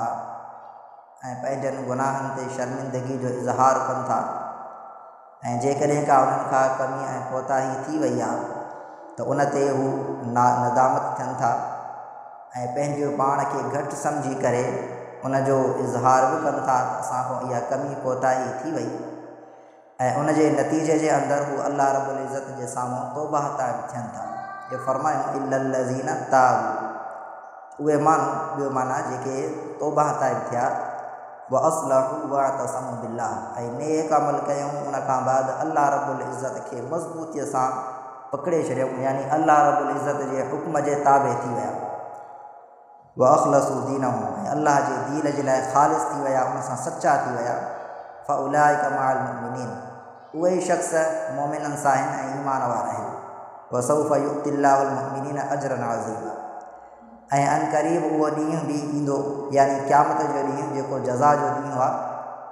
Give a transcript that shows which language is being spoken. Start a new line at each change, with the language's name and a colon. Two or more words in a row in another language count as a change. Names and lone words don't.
Sindhi: ऐं पंहिंजनि गुनाहनि ते शर्मिंदगी जो इज़हार कनि था ऐं जेकॾहिं का उन्हनि खां कमी ऐं कोताही थी वई आहे त उन ते हू नदामत थियनि था ऐं पंहिंजो पाण खे घटि सम्झी करे उनजो इज़हार बि कनि था त असां खां इहा कमी कोताही थी वई ऐं उन जे नतीजे जे अंदरि हू अल्लाह रब्बुल इज़्ज़त जे साम्हूं तौबा ताइब थियनि था। जो फरमायूं
Arabic: إلا الذين تابوا,
Sindhi: उहे माण्हू ॿियो माना जेके तौबा ताइब थिया
Arabic: وأصلحوا واعتصموا بالله
Sindhi: ऐं नेक अमल कयूं उन खां बाद अल्लाह रब्बुल इज़्ज़त खे मज़बूतीअ सां पकिड़े छॾियऊं यानी अल्लाह रब्बुल इज़्ज़त जे हुक्म जे ताबे थी विया
Arabic: وأخلصوا دينهم
Sindhi: ऐं अल्लाह जे दीन जे लाइ ख़ालिस थी विया उन सां सचा थी विया
Arabic: فأولئك مع المؤمنين,
Sindhi: उहे ई शख़्स मोमिननि सां आहिनि ऐं ईमान वारा आहिनि।
Arabic: وسوف يؤت الله المؤمنين أجرا عظيما
Sindhi: ऐं अनक़रीब उहो ॾींहुं बि ईंदो यानी क़यामत जो ॾींहुं जेको जज़ा जो ॾींहुं आहे